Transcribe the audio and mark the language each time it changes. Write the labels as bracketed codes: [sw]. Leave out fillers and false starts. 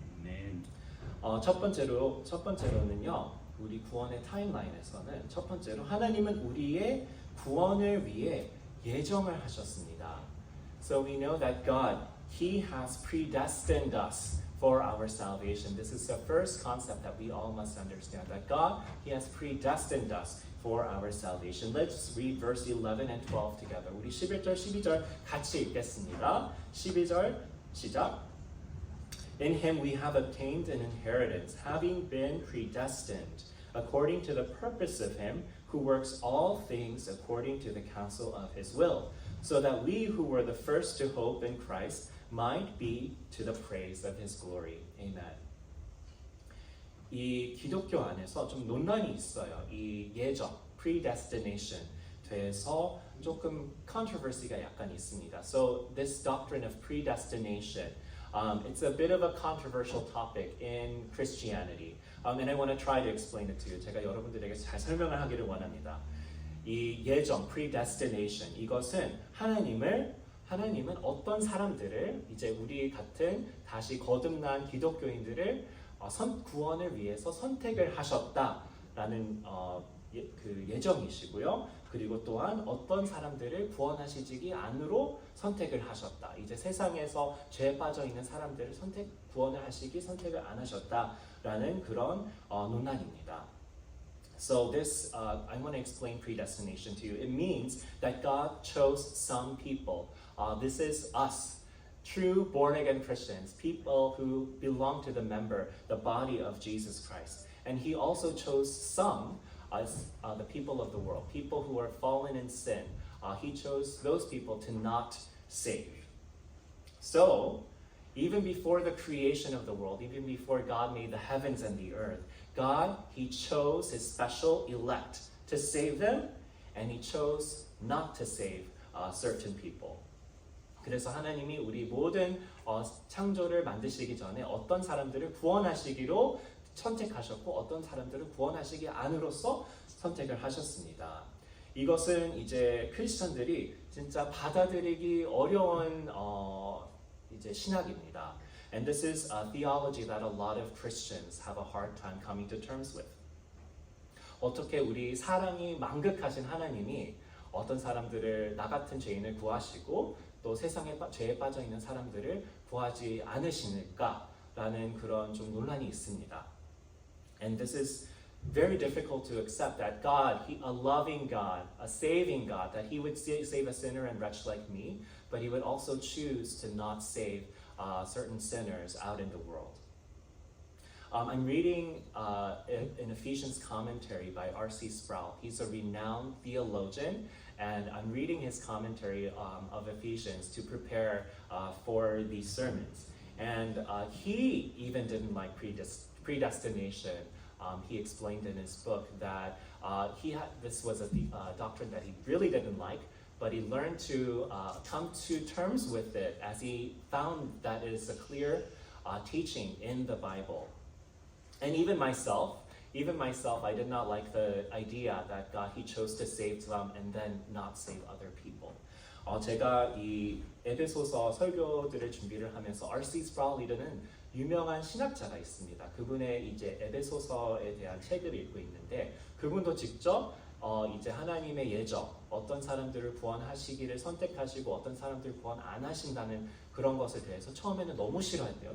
[ko] 아멘. 첫 번째로는요. 우리 구원의 타임라인에서는 첫 번째로 하나님은 우리의 구원을 위해 예정을 하셨습니다. [en] So we know that God, He has predestined us for our salvation. This is the first concept that we all must understand. That God, He has predestined us for our salvation. Let's read verse 11 and 12 together. [ko] 우리 11절, 12절 같이 읽겠습니다. 12절 시작. [en] In Him we have obtained an inheritance, having been predestined, according to the purpose of Him who works all things according to the counsel of His will, so that we who were the first to hope in Christ might be to the praise of His glory. Amen. [ko] 이 기독교 안에서 좀 논란이 있어요. 이 예정, predestination 돼서 조금 controversy가 약간 있습니다. [en] So this doctrine of predestination, it's a bit of a controversial topic in Christianity. And I want to try to explain it to you. [ko] 제가 여러분들에게 잘 설명을 하기를 원합니다. 이 예정, predestination, 이것은 하나님은 어떤 사람들을 이제 우리 같은 다시 거듭난 기독교인들을 구원을 위해서 선택을 하셨다라는 그 예정이시고요. 그리고 또한 어떤 사람들을 구원하시지 안으로 선택을 하셨다. 이제 세상에서 죄에 빠져 있는 사람들을 구원을 하시기 선택을 안 하셨다라는 그런 논란입니다. [en] So this, I want to explain predestination to you. It means that God chose some people. This is us, true born-again Christians, people who belong to the body of Jesus Christ. And He also chose some as the people of the world, people who are fallen in sin. He chose those people to not save. So, even before the creation of the world, even before God made the heavens and the earth, God, He chose His special elect to save them, and He chose not to save certain people. [ko] 그래서 하나님이 우리 모든 창조를 만드시기 전에 어떤 사람들을 구원하시기로 선택하셨고 어떤 사람들을 구원하시기 안으로서 선택을 하셨습니다. 이것은 이제 크리스천들이 진짜 받아들이기 어려운 이제 신학입니다. [en] And this is a theology that a lot of Christians have a hard time coming to terms with. [ko] 어떻게 우리 사랑이 만극하신 하나님이 어떤 사람들을 나 같은 죄인을 구하시고 또 세상에 죄에 빠져 있는 사람들을 구하지 않으시니까라는 그런 좀 논란이 있습니다. [en] And this is very difficult to accept that God, a loving God, a saving God, that He would save a sinner and wretch like me, but He would also choose to not save certain sinners out in the world. I'm reading an Ephesians commentary by R.C. Sproul. He's a renowned theologian, and I'm reading his commentary of Ephesians to prepare for these sermons. And he even didn't like predestination. He explained in his book that this was a doctrine that he really didn't like, but he learned to come to terms with it as he found that it is a clear teaching in the Bible. And even myself, I did not like the idea that God, He chose to save some and then not save other people. [ko] 제가 이 에베소서 설교들을 준비를 하면서 R.C. Sproul이라는 유명한 신학자가 있습니다. 그분의 이제 에베소서에 대한 책을 읽고 있는데 그분도 직접 이제 하나님의 예정, 어떤 사람들을 구원하시기를 선택하시고 어떤 사람들을 구원 안 하신다는 그런 것에 대해서 처음에는 너무 싫어했대요.